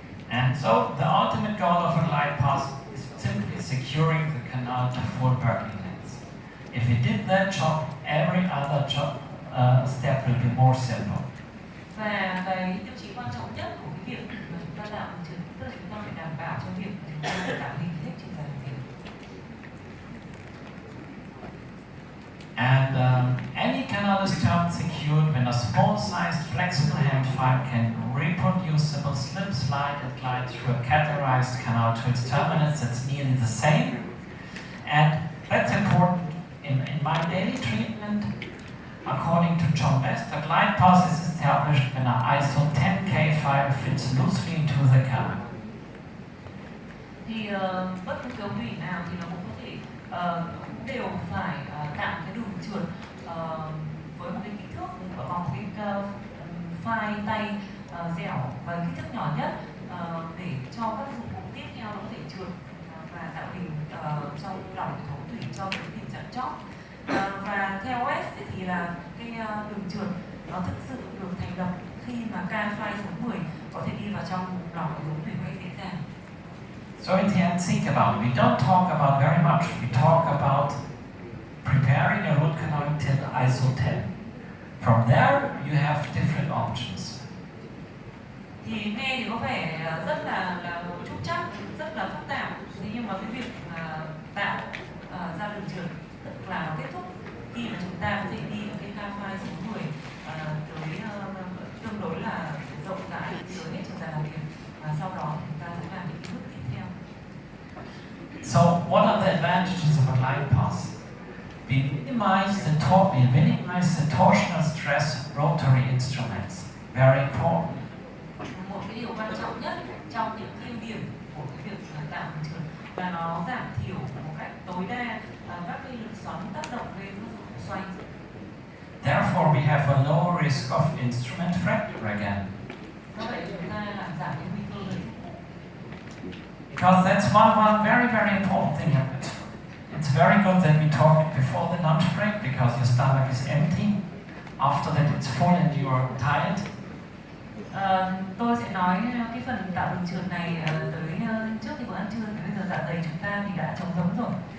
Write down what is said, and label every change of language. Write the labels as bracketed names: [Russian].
[English] And so the ultimate goal of a glide path is simply securing the canal to full working length. If we did that job, every other step will be more simple. [Vietnamese] Và cái tiêu chí quan trọng nhất của cái việc mà chúng ta tạo đường trượt, tức là chúng ta phải đảm bảo cho việc chúng ta tạo hình hết chiều dài đường trượt. [English] And any canal is termed secured when a small-sized flexible hand file can reproducible slip, slide, and glide through a categorized canal to its terminus that's nearly the same. And that's important in my daily treatment. According to John West, a glide path is established when an ISO 10K file fits loosely into the canal. [Vietnamese] Thì bất cứ ống thủy nào thì nó cũng có thể đều phải tạo cái đường trượt với một cái kích thước bằng một cái file tay dẻo và kích thước nhỏ nhất để cho các dụng cụ tiếp theo nó có thể trượt và tạo hình trong lòng hệ thống thủy cho cái hình dạng chóp. Và theo West thì là cái đường trượt nó thực sự được thành lập khi mà K-file số 10 có thể đi vào trong lòng hệ thống thủy một cách dễ dàng. [English] So in the end, think about it. We don't talk about very much. We talk about preparing a root canal till ISO 10. From there, you have different options. [Vietnamese] Thì nghe thì có vẻ rất là trúc trắc, rất là phức tạp. Thế nhưng mà cái việc tạo ra đường trượt tức là nó kết thúc khi mà chúng ta có thể đi ở cái K-file số 10 tới tương đối là rộng rãi tới hết chiều dài làm việc, và sau đó chúng ta sẽ làm những cái bước tiếp theo. [English] So what are the advantages of a glide path? We minimize minimize the torsional stress rotary instruments. Very important. [Vietnamese] Một cái điều quan trọng nhất trong những ưu điểm của cái việc tạo đường trượt là nó giảm thiểu một cách tối đa các cái lực xoắn tác động lên các dụng xoay. [English] Therefore, we have a lower risk of instrument fracture again. [Vietnamese] Do vậy chúng ta làm giảm cái nguy cơ này. [English] Because that's one very, very important thing. It's very good that we talk it before the lunch break because your stomach is empty. After that it's full and you're tired. [Vietnamese] Tôi sẽ nói cái phần tạo đường trượt này tới trước khi bữa ăn trưa. Bây giờ dạ dày chúng ta thì đã trống rỗng rồi.